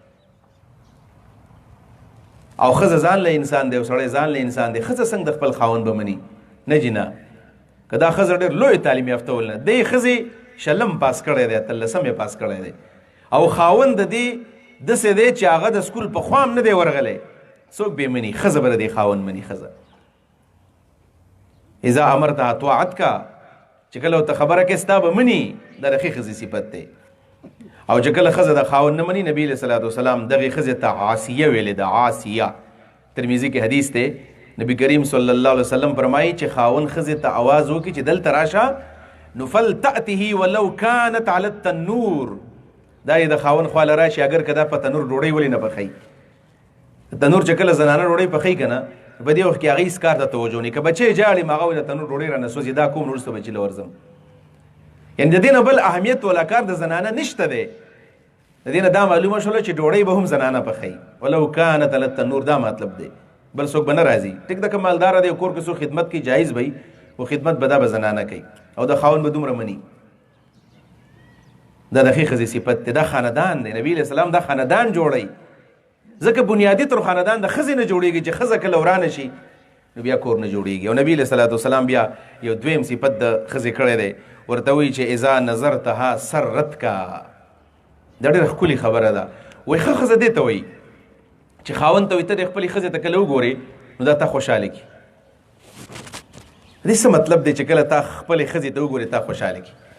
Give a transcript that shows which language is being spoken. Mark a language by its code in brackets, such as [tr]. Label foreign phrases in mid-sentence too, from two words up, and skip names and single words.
[ps] او ښځه ځان له انسان دی او سړی ځان له انسان دی ښځه څنګه د خپل خاوند به مني نه جي نه که دا ښځه ډېر لوی تعلیم یافته ول نه دې ښځې شلم پاس کړی دی 13 یې پاس کړی دی او خاوند د دې داسې دی چې هغه د سکول په خوا هم نه دی ورغلی څوک به مني ښځه به د دې خاوند مني ښځه [ar] اذا امرتها طاعت کا [ps] چې کله ورته خبره کې ستا به مني دا د ښې ښځې صفت دی او چې کله ښځه د خاوند نه مني نبي [ar] علیه صلات وسلام [ps] دغې ښځې ته عاصیه ویلې ده عاصیه ترمیزي کې حدیث دی نبی کریم [ar] صلی الله علیه وسلم [ps] فرمایي چې خاوند ښځې ته آواز وکړي چې دلته راشه نو [ar] فلتأته ولو كانت على التنور [ps] دا یې د خاوند خواله راشي اگر که دا په تنور ډوډۍ ولې نه پخوي تنور چې کله زنانه ډوډۍ پخوي که نه په دې وخت کې هغې هېڅ کار ته توجه نه که بچی جاړي هغه وایي د تنور ډوډۍ رانه سوځي دا کوم وروسته بچي له ورځم یعنې د دې نه بل اهمیت والا کار د زنانه نشته دی د دې نه دا معلومه شوله چې ډوډۍ به هم زنانه پخوي [ar] ولو كانت على التنور [ps] دا مطلب دی بل څوک به نه راځي ټیک ده که مالداره دی کور کې څوک خدمت کوي جایز به وي خو خدمت به دا به زنانه کوي او د خاوند به دومره مني دا د ښې ښځې صفت دی دا خاندان دی نبي [ar] علیه السلام [ps] دا خاندان جوړوي ځکه بنیادي تر خاندان د ښځې نه جوړېږي چې ښځه کله ورانه شي نو بیا کور نه جوړېږي او نبي [ar] علیه صلات وسلام [ps] بیا یو دویم صفت د ښځې کړی دی ورته وایي چې [ar] اذا نظرتها سرتکا [ps] دا ډېره ښکلې خبره ده وایي ښه ښځه دې ته وایي چې خاوند ته وایي ته د خپلې ښځې ته کله وګورې نو دا تا خوشحاله کړي دې څه مطلب دی چې کله تا خپلې ښځې ته وګورې تا خوشحاله کړي